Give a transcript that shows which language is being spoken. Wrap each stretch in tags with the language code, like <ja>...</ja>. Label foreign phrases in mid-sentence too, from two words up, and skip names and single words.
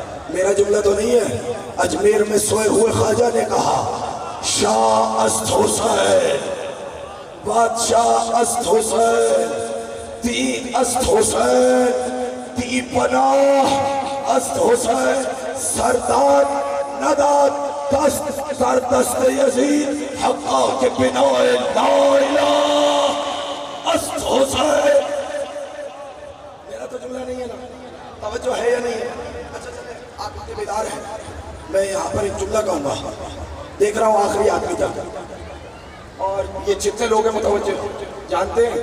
<ur>میرا جملہ تو نہیں ہے، اجمیر میں سوئے ہوئے خواجہ نے کہا</ur> <fa>شاہ است حسین، بادشاہ است حسین، دی است حسین، دی پناہ است حسین، سردار نداد دست در دست یزید حقا کے بنا لا الہ است حسین.</fa> <ur>میرا تو جملہ نہیں ہے نا, توجہ ہے یا نہیں ہے؟ اچھا چلیں آپ اتنے بیدار ہیں, میں یہاں پر ایک جملہ کہوں گا, دیکھ رہا ہوں آخری آدمی تک, اور یہ جتنے لوگ ہیں متوجہ جانتے ہیں.</ur>